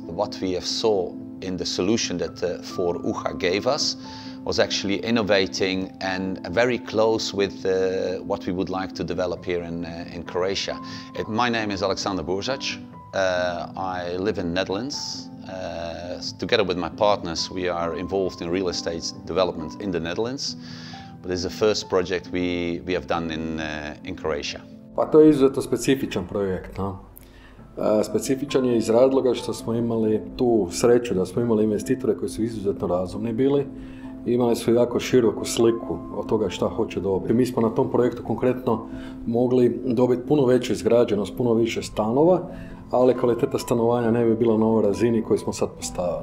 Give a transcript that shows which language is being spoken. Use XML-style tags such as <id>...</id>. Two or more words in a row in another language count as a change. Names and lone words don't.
<en>What we have saw in the solution that 4UGA gave us was actually innovating and very close with what we would like to develop here in Croatia. My name is Aleksandar Burzac. I live in the Netherlands. Together with my partners, we are involved in real estate development in the Netherlands. But this is the first project we have done in Croatia.</en> <hr>Pa to je izuzetno specifičan projekt. No? Specifičan je iz razloga što smo imali tu sreću da smo imali investitore koji su izuzetno razumni bili. Imali su jako široku sliku od toga šta hoće dobiti. Mi smo na tom projektu konkretno mogli dobiti puno veću izgrađenost, puno više stanova, ali kvaliteta stanovanja ne bi bila na ovoj razini koju smo sad postavili.</hr>